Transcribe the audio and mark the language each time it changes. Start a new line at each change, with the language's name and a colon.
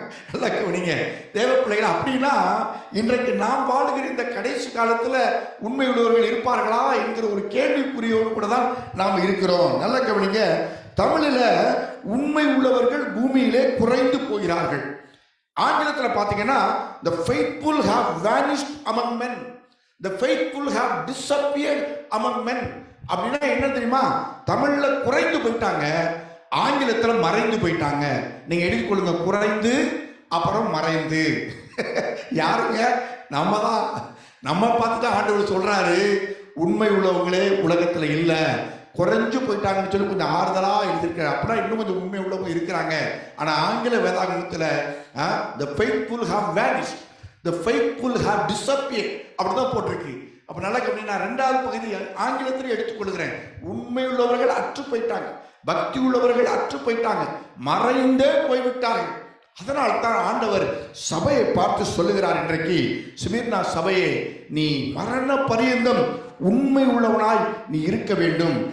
Tamil: நல்ல கவனிங்க தேவ பிள்ளைகள். அப்படின்னா இன்றைக்கு நாம் வாழுகிற இந்த கடைசி காலத்துல உண்மை உள்ளவர்கள் இருப்பார்களா என்கிற ஒரு கேள்விக்குறியோடு கூட தான் நாம் இருக்கிறோம். நல்ல கவனிங்க. தமிழில உண்மை உள்ளவர்கள் பூமியிலே குறைந்து போகிறார்கள். ஆங்கிலத்தில் பார்த்தீங்கன்னா
English: the faithful have vanished among men, the faithful have disappeared among men.
Tamil: அப்படின்னா என்ன தெரியுமா? தமிழ்ல குறைந்து போயிட்டாங்க, ஆங்கிலத்துல மறைந்து போயிட்டாங்க. நீங்க எடுத்துக்கொள்ளுங்க, குறைந்து அப்புறம் மறைந்து. யாருங்க? நம்ம தான். நம்ம பார்த்துட்டு ஆண்டவர் சொல்றாரு, உண்மை உள்ளவங்களே உலகத்துல இல்ல, குறைஞ்சு போயிட்டாங்கன்னு சொல்லி கொஞ்சம் ஆறுதலா எழுதியிருக்காரு. அப்படின்னா இன்னும் கொஞ்சம் உண்மை உள்ளவங்க இருக்கிறாங்க. ஆனா ஆங்கில வேதாகமத்துல
English: the faithful have vanished, the faithful have disappeared
Tamil: அப்படிதான் போட்டிருக்கு. அப்ப நல்லா கவனிங்க. நான் 2வது பகுதி ஆங்கிலத்தில் எடுத்துக்கொள்கிறேன். உண்மை உள்ளவர்கள் அற்று போயிட்டாங்க, பக்தி உள்ளவர்கள் அற்று போயிட்டாங்க, மறைந்தே போய்விட்டார்கள். அதனால தான் ஆண்டவர் சபையை பார்த்து சொல்லுகிறார், இன்றைக்கு சிமிர்னா சபையே, நீ மரண பரியந்தம் உண்மை உள்ளவனாய் நீ இருக்க வேண்டும்.